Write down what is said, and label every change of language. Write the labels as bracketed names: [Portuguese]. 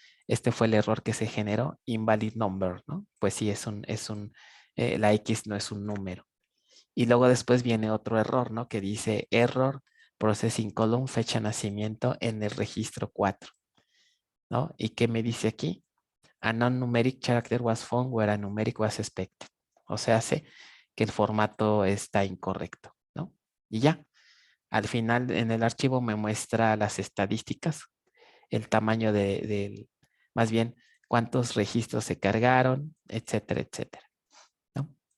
[Spanish] Este fue el error que se generó, [English] invalid number, [Spanish] ¿no? Pues sí, la X no es un número. Y luego después viene otro error, ¿no? Que dice [English] error processing column [Spanish] fecha de nacimiento en el registro 4, ¿no? ¿Y qué me dice aquí? [English] A non-numeric character was found where a numeric was expected. [Spanish] O sea, hace que el formato está incorrecto, ¿no? Y ya. Al final en el archivo me muestra las estadísticas, el tamaño más bien cuántos registros se cargaron, etcétera, etcétera, ¿no?